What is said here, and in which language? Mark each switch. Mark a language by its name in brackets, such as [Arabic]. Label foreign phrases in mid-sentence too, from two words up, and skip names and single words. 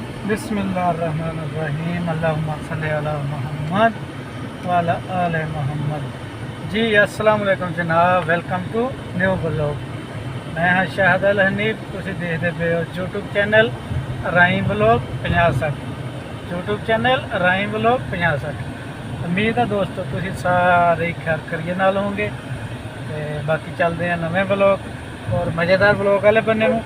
[Arabic] بسم الله الرحمن الرحيم اللهم صل على محمد وعلى آل محمد. [English] जी [Arabic] السلام عليكم [English] जनाब, welcome to new vlog. [Punjabi] ਮੈਂ ਹਾਂ ਸ਼ਾਹਦ ਅਲ ਹਨੀਫ, ਤੁਸੀਂ ਦੇਖਦੇ ਪਏ ਹੋ [English] YouTube channel Rai vlog [Punjabi] 5060। [English] YouTube channel Rai vlog 5060. [Punjabi] ਉਮੀਦ ਹੈ ਦੋਸਤੋਂ ਤੁਸੀਂ ਸਾਰੇ ਖ਼ੈਰ ਕਰੀਏ ਨਾਲ ਹੋਂਗੇ। ਤੇ ਬਾਕੀ ਚਲਤੇ ਹੈਂ ਨਵੇ ਬਲੌਗ ਔਰ ਮਜ਼ੇਦਾਰ ਬਲੌਗ ਵਾਲੇ ਬੰਨੇ ਨੂੰ।